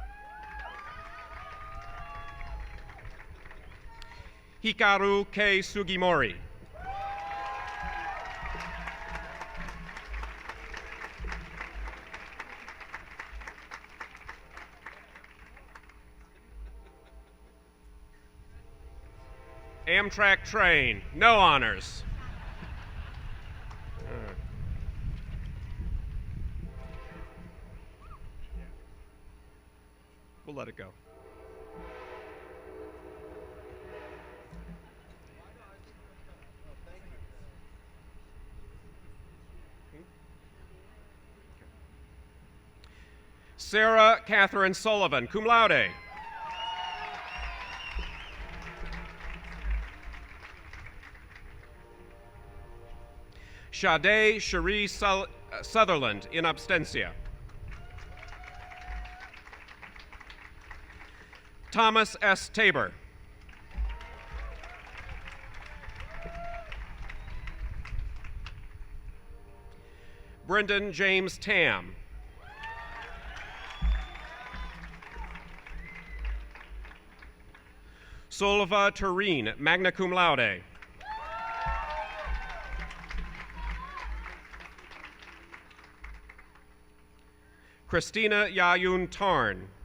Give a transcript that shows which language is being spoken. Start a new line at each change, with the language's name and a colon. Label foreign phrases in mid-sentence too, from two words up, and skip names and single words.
English: Hikaru K. Sugimori. Amtrak train, no honors. We'll let it go. Sarah Catherine Sullivan,
Latin: cum laude.
English: Sade Cherie Sutherland,
Latin: in absentia.
English: Thomas S. Tabor. Brendan James Tam. Solva Tureen,
Latin: magna cum laude.
English: Christina Yayun Tarn.